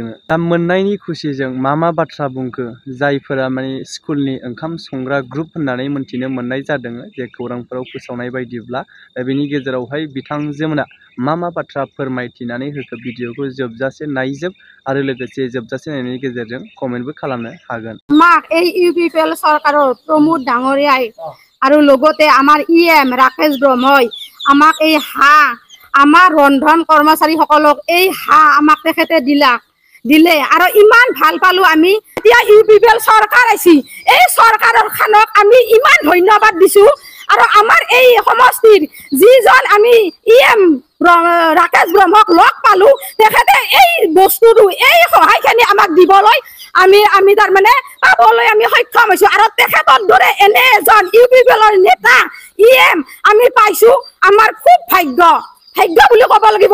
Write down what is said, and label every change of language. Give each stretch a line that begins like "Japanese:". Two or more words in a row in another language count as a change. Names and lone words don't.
Bodo: दा मोननायनि खुसिजों मा बाथ्रा बुंखो जायफोरा माने स्कुलनि ओंखाम संग्रा ग्रुप होननानै मोनथिनो मोननाय जादों जे खौरांफोराव फोसावनाय बायदिब्ला दा बेनि गेजेरावहाय बिथांजोमोना मा बाथ्रा फोरमायथिनानै होखो भिडिअखौ जोबजासे नायजोब आरो लोगोसे जोबजासे नायनायनि गेजेरजों कमेन्टबो खालामनो हागोन।
Assamese: আমাক এই ইউপিপিএল চৰকাৰৰ প্ৰমোদ ডাঙৰীয়াই আৰু লগতে আমাৰ ইএম ৰাকেশ ব্ৰহ্মই আমাক এই হাঁহ আমাৰ ৰন্ধন কৰ্মচাৰীসকলক এই হাঁহ আমাক তেখেতে দিলে আৰু ইমান ভাল পালো আমি। এতিয়া ইউপিপিএল চৰকাৰ আইছি এই চৰকাৰৰ খানক আমি ইমান ধন্যবাদ দিছো আৰু আমাৰ এই সমষ্টিৰ যিজন আমি ইএম ৰাকেশ ব্ৰহ্মক লগ পালো তেখেতে এই বস্তুটো এই সহায়খিনি আমাক দিবলৈ আমি তাৰমানে পাবলৈ আমি সক্ষম হৈছো আৰু তেখেতৰ দৰে এনে এজন ইউপিপিএলৰ নেতা ইএম আমি পাইছো আমাৰ খুব ভাগ্য বুলি ক'ব লাগিব।